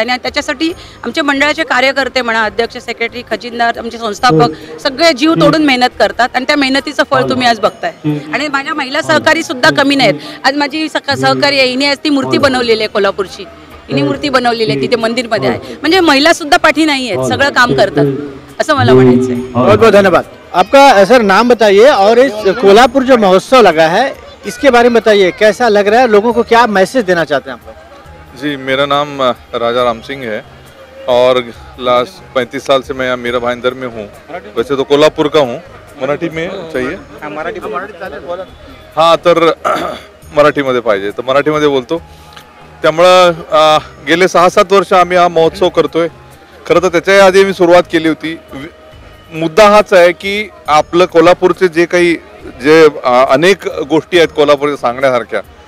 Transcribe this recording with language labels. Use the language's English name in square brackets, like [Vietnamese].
[Marathi] आणि त्याच्यासाठी आमचे मंडळाचे कार्यकर्ते म्हणा, अध्यक्ष, सेक्रेटरी, खजिनदार, आमचे संस्थापक सगळे जीव तोडून मेहनत करतात. आणि त्या मेहनतीचं फळ तुम्ही आज बघताय. आणि माझ्या महिला सहकारी सुद्धा कमी नाहीत. आज माझी सहकारी आहे, हिने आज ती मूर्ती बनवलेली आहे कोल्हापूरची, हिने मूर्ती बनवलेली आहे, तिथे मंदिरमध्ये आहे. म्हणजे महिला सुद्धा पाठी नाही आहेत, सगळं काम करतात, असं मला म्हणायचं आहे. [Hindi] बहुत बहुत धन्यवाद. आपका सर नाम बताइए और इस कोल्हापुर जो महोत्सव लगा है इसके बारे में बताइए, कैसा लग रहा है, लोगों को क्या मैसेज देना चाहते हैं आप लोग? जी, मेरा नाम राजा राम सिंह है और लास्ट 35 साल से मैं यहाँ मीरा भाईंदर में हूँ. वैसे तो कोल्हापुर का हूँ. मराठी में चाहिए? [Marathi] हाँ, तर मराठीमध्ये पाहिजे तर मराठीमध्ये बोलतो. त्यामुळं गेले 6-7 वर्ष आम्ही हा महोत्सव करतोय. खरं तर त्याच्या आधी मी सुरुवात केली होती. मुद्दा हाच आहे की आपलं कोल्हापूरचे जे अनेक गोष्टी आहेत कोल्हापूरच्या सांगण्यासारख्या.